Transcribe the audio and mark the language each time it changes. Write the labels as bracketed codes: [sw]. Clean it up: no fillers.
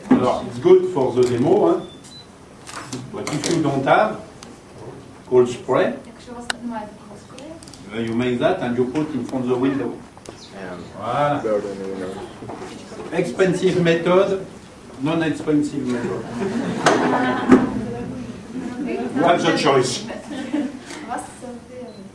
[fr] Alors, [en] it's good for the demo, hein? But if you don't have cold spray, [uk] Якщо у вас немає такого спрею, [en] you make that and you put in front of the window. And [fr] Voilà. [en] bird in the window. Expensive method, non-expensive method. You have the choice. [uk] у вас це впливає.